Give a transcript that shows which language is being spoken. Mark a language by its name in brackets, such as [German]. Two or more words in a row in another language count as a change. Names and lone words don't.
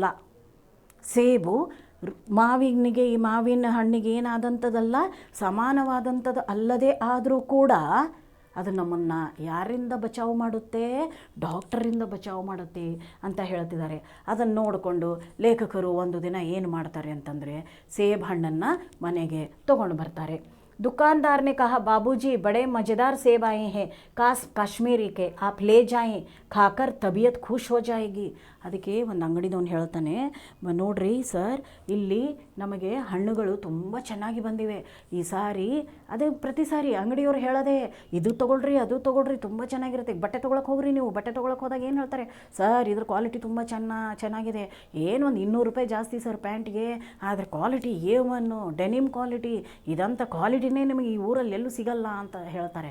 [Kannada] ಸೇಬು ಮಾವಿನಿಗೆ, ಈ ಮಾವಿನ ಹಣ್ಣಿಗೆ ಏನಾದಂಥದ್ದಲ್ಲ, ಸಮಾನವಾದಂಥದ್ದು ಅಲ್ಲದೆ ಆದರೂ ಕೂಡ ಅದು ನಮ್ಮನ್ನು ಯಾರಿಂದ ಬಚಾವು ಮಾಡುತ್ತೆ? ಡಾಕ್ಟರಿಂದ ಬಚಾವು ಮಾಡುತ್ತೆ ಅಂತ ಹೇಳ್ತಿದ್ದಾರೆ. ಅದನ್ನು ನೋಡಿಕೊಂಡು ಲೇಖಕರು ಒಂದು ದಿನ ಏನು ಮಾಡ್ತಾರೆ ಅಂತಂದರೆ, ಸೇಬು ಹಣ್ಣನ್ನು ಮನೆಗೆ ತೊಗೊಂಡು ಬರ್ತಾರೆ. [Hindi] दुकानदार ने कहा, बाबूजी बड़े मज़ेदार सेब आए हैं, काश काश्मीरी के, आप ले जाएं, खाकर तबीयत खुश हो जाएगी. [Kannada] ಅದಕ್ಕೆ ಒಂದು ಅಂಗಡಿದವನು ಹೇಳ್ತಾನೆ, ನೋಡ್ರಿ ಸರ್, ಇಲ್ಲಿ ನಮಗೆ ಹಣ್ಣುಗಳು ತುಂಬ ಚೆನ್ನಾಗಿ ಬಂದಿವೆ ಈ ಸಾರಿ. ಅದೇ ಪ್ರತಿ ಸಾರಿ ಅಂಗಡಿಯವ್ರು ಹೇಳೋದೆ, ಇದು ತೊಗೊಳ್ರಿ ಅದು ತೊಗೊಳ್ರಿ ತುಂಬ ಚೆನ್ನಾಗಿರುತ್ತೆ. ಬಟ್ಟೆ ತೊಗೊಳಕ್ಕೆ ಹೋಗ್ರಿ, ನೀವು ಬಟ್ಟೆ ತೊಗೊಳಕ್ಕೆ ಹೋದಾಗ ಏನು ಹೇಳ್ತಾರೆ, ಸರ್ ಇದ್ರ ಕ್ವಾಲಿಟಿ ತುಂಬ ಚೆನ್ನಾಗಿದೆ, ಏನು ಒಂದು 200 ರೂಪಾಯಿ ಜಾಸ್ತಿ ಸರ್ ಪ್ಯಾಂಟ್ಗೆ, ಆದರೆ [English] quality A1 denim quality, [Kannada] ಇದಂಥ ಕ್ವಾಲಿಟಿನೇ ನಿಮಗೆ ಈ ಊರಲ್ಲಿ ಎಲ್ಲೂ ಸಿಗಲ್ಲ ಅಂತ ಹೇಳ್ತಾರೆ.